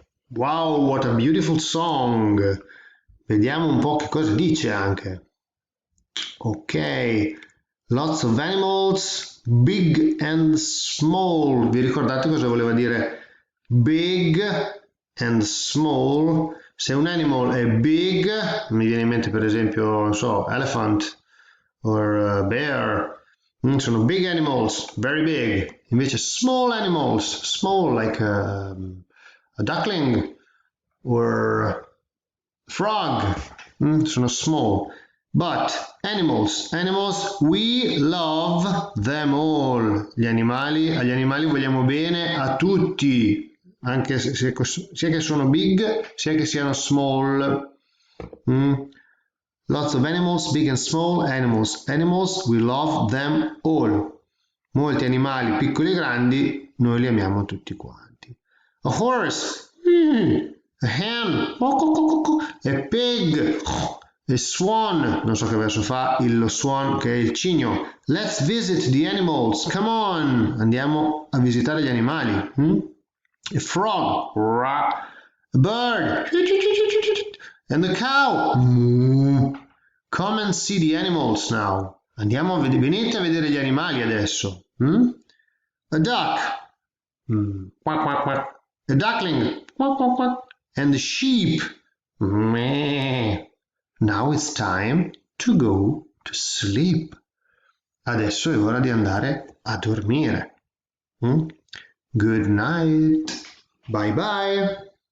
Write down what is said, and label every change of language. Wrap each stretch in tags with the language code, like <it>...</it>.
<en>Wow, what a beautiful song!</en> <it>Vediamo un po' che cosa dice anche.</it> <en>Ok, lots of animals, big and small.</en> <it>Vi ricordate cosa voleva dire</it> <en>big and small?</en> <it>Se un animal è big, mi viene in mente per esempio, non so,</it> <en>elephant or bear. Sono big animals, very big. Invece small animals, small like a duckling or frog, sono small. But animals, we love them all.</en> <it>Agli animali vogliamo bene a tutti, anche sia che sono big, sia che siano small.</it> <en>Lots of animals, big and small animals. Animals, we love them all.</en> <it>Molti animali, piccoli e grandi, noi li amiamo tutti quanti.</it> <en>A horse, a hen, a pig, a swan,</en> <it>non so che verso fa il swan che è il cigno.</it> <en>Let's visit the animals, come on,</en> <it>andiamo a visitare gli animali.</it> <en>A frog, a bird, and a cow. Come and see the animals now.</en> <it>Venite a vedere gli animali adesso.</it> <en>A duck. Quack, quack, quack. A duckling. Quack, quack, quack. And the sheep. Meh. Now it's time to go to sleep.</en> <it>Adesso è ora di andare a dormire.</it> <en>Good night. Bye bye.</en>